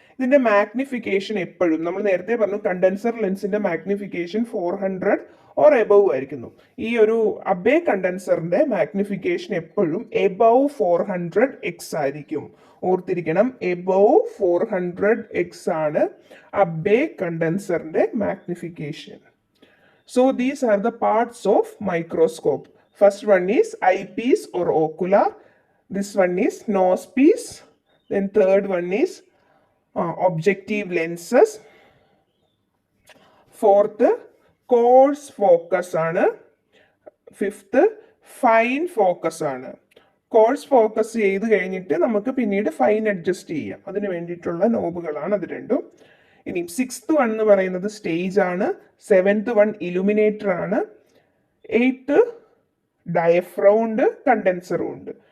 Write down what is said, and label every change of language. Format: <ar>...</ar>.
<ml>ഇതിന്റെ മാഗ്നിഫിക്കേഷൻ എപ്പോഴും നമ്മൾ നേരത്തെ പറഞ്ഞു കണ്ടൻസർ ലെൻസിന്റെ മാഗ്നിഫിക്കേഷൻ 400 ഓർ എബവ് ആയിരിക്കുന്നു. ഈ ഒരു അബേ കണ്ടൻസറിന്റെ മാഗ്നിഫിക്കേഷൻ എപ്പോഴും എബവ് 400x ആയിരിക്കും. ഓർത്തിരിക്കണം, എബവ് 400x ആണ് അബേ കണ്ടൻസറിന്റെ magnification.</ml> <en>So these are the parts of microscope. First one is eyepiece or ocular. This one is nose piece. Then third one is objective lenses. Fourth, coarse focus</en> <ml>ആണ്.</ml> <en>Fifth, fine focus ആണ്.</en> <ml>Course focus ചെയ്ത് കഴിഞ്ഞിട്ട് നമുക്ക് പിന്നീട് fine adjust ചെയ്യാം. അതിന് വേണ്ടിയിട്ടുള്ള നോബുകളാണ് അത് രണ്ടും. ഇനി 6th വൺ എന്ന് പറയുന്നത് സ്റ്റേജ് ആണ്. 7th വൺ ഇലുമിനേറ്റർ ആണ്. 8th ഡയഫ്രം ഉണ്ട്, കണ്ടൻസറും ഉണ്ട്.</ml>